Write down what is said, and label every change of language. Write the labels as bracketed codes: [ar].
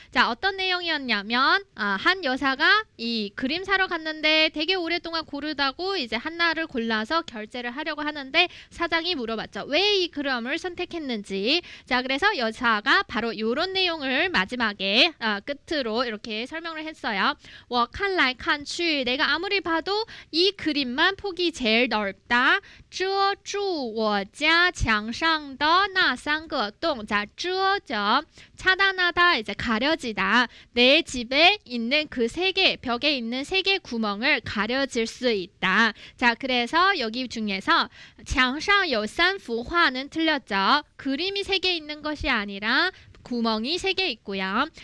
[ko] 자, 어떤 내용이었냐면 한 여사가 이 그림 사러 갔는데 되게 오랫동안 고르다고 이제 하나를 골라서 결제를 하려고 하는데 사장이 물어봤죠. 왜 이 그림을 선택했는지. 자, 그래서 여사가 바로 이런 내용을 마지막에 끝으로 이렇게 설명을 했어요. [zh] 我看来看去 [ko] 내가 아무리 봐도 이 그림만 폭이 제일 넓다. [zh] 遮住我家墙上的那3个洞. [ko] 자, 遮죠. 차단하다, 이제 가려지다. 내 집에 있는 그 3개, 벽에 있는 3개 구멍을 가려질 수 있다. 자, 그래서 여기 중에서 [zh] 墙上有3幅画 [ko] 는 틀렸죠. 그림이 3개 있는 것이 아니라 구멍이 3개 있고요.